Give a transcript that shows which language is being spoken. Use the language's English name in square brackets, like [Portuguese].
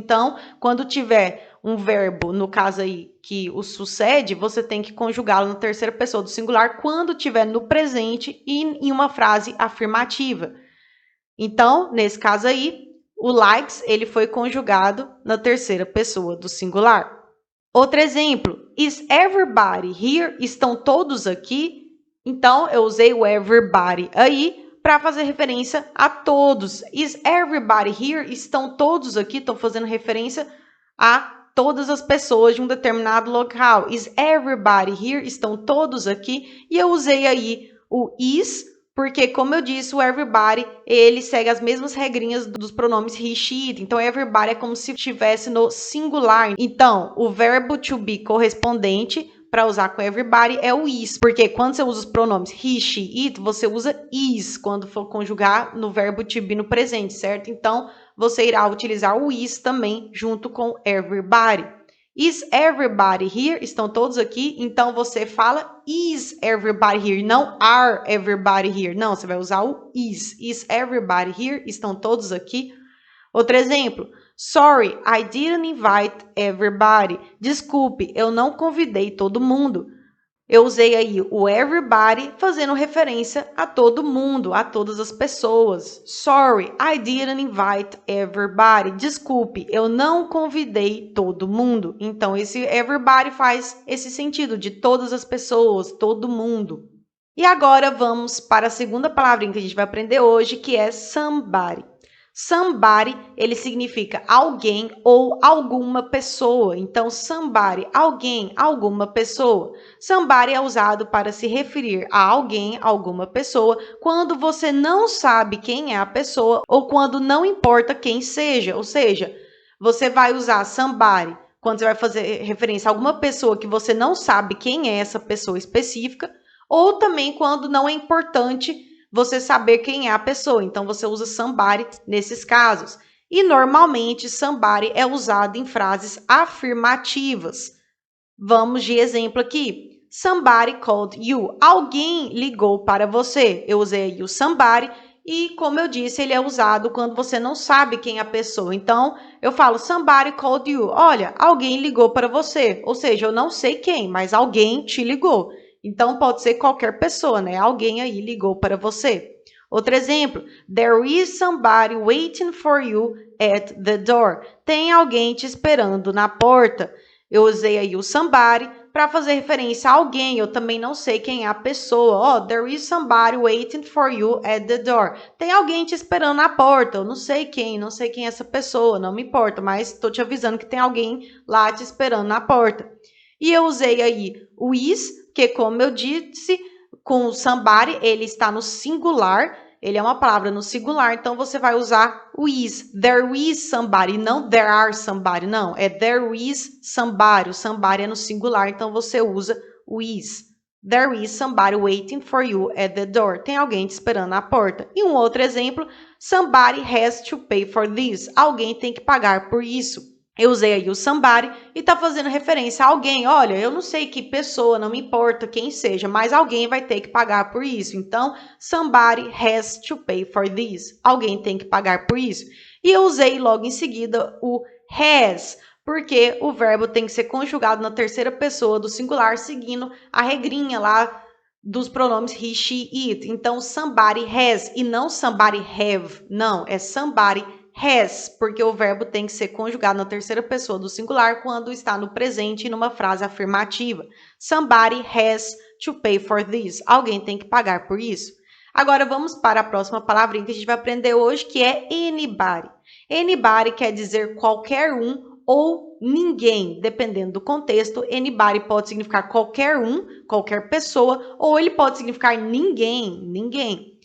[Portuguese] Então, quando tiver um verbo, no caso aí, que o sucede, você tem que conjugá-lo na terceira pessoa do singular quando tiver no presente e em uma frase afirmativa. Então, nesse caso aí, o likes ele foi conjugado na terceira pessoa do singular. Outro exemplo, [English] is everybody here? [Portuguese] Estão todos aqui? Então, eu usei o everybody aí para fazer referência a todos. [English] Is everybody here? [Portuguese] Estão todos aqui? Estou fazendo referência a todas as pessoas de um determinado local. [English] Is everybody here? [Portuguese] Estão todos aqui? E eu usei aí o is, porque, como eu disse, o everybody, ele segue as mesmas regrinhas dos pronomes he, she, it. Então, everybody é como se estivesse no singular. Então, o verbo to be correspondente para usar com everybody é o is, porque quando você usa os pronomes he, she, it, você usa is quando for conjugar no verbo to be no presente, certo? Então, você irá utilizar o is também junto com everybody. [English] Is everybody here? [Portuguese] Estão todos aqui? Então, você fala [English] is everybody here, [Portuguese] não [English] are everybody here. [Portuguese] Não, você vai usar o is. [English] Is everybody here? [Portuguese] Estão todos aqui? Outro exemplo. [English] Sorry, I didn't invite everybody. [Portuguese] Desculpe, eu não convidei todo mundo. Eu usei aí o everybody fazendo referência a todo mundo, a todas as pessoas. [English] Sorry, I didn't invite everybody. [Portuguese] Desculpe, eu não convidei todo mundo. Então, esse everybody faz esse sentido de todas as pessoas, todo mundo. E agora vamos para a segunda palavrinha que a gente vai aprender hoje, que é somebody. Somebody, ele significa alguém ou alguma pessoa. Então, somebody, alguém, alguma pessoa. Somebody é usado para se referir a alguém, alguma pessoa, quando você não sabe quem é a pessoa ou quando não importa quem seja. Ou seja, Você vai usar somebody quando você vai fazer referência a alguma pessoa que você não sabe quem é essa pessoa específica, ou também quando não é importante você saber quem é a pessoa. Então, você usa somebody nesses casos. E, normalmente, somebody é usado em frases afirmativas. Vamos de exemplo aqui. [English] Somebody called you. [Portuguese] Alguém ligou para você. Eu usei o somebody e, como eu disse, ele é usado quando você não sabe quem é a pessoa. Então, eu falo [English] somebody called you. [Portuguese] Olha, alguém ligou para você. Ou seja, eu não sei quem, mas alguém te ligou. Então, pode ser qualquer pessoa, né? Alguém aí ligou para você. Outro exemplo. [English] There is somebody waiting for you at the door. [Portuguese] Tem alguém te esperando na porta. Eu usei aí o somebody para fazer referência a alguém. Eu também não sei quem é a pessoa. [English] Oh, there is somebody waiting for you at the door. [Portuguese] Tem alguém te esperando na porta. Eu não sei quem é essa pessoa, não me importa, mas estou te avisando que tem alguém lá te esperando na porta. E eu usei aí o is, que como eu disse, com o somebody, ele está no singular. Ele é uma palavra no singular, então você vai usar o is. [English] There is somebody, [Portuguese] não [English] there are somebody, [Portuguese] não. É [English] there is somebody. [Portuguese] O somebody é no singular, então você usa o is. [English] There is somebody waiting for you at the door. [Portuguese] Tem alguém te esperando na porta. E um outro exemplo, [English] somebody has to pay for this. [Portuguese] Alguém tem que pagar por isso. Eu usei aí o somebody e está fazendo referência a alguém. Olha, eu não sei que pessoa, não me importa quem seja, mas alguém vai ter que pagar por isso. [English] Então, somebody has to pay for this. [Portuguese] Alguém tem que pagar por isso. E eu usei logo em seguida o has, porque o verbo tem que ser conjugado na terceira pessoa do singular, seguindo a regrinha lá dos pronomes he, she, it. Então, somebody has e não somebody have. Não, é somebody has, porque o verbo tem que ser conjugado na terceira pessoa do singular quando está no presente e numa frase afirmativa. [English] Somebody has to pay for this. [Portuguese] Alguém tem que pagar por isso. Agora vamos para a próxima palavrinha que a gente vai aprender hoje, que é anybody. Anybody quer dizer qualquer um ou ninguém, dependendo do contexto. Anybody pode significar qualquer um, qualquer pessoa, ou ele pode significar ninguém, ninguém.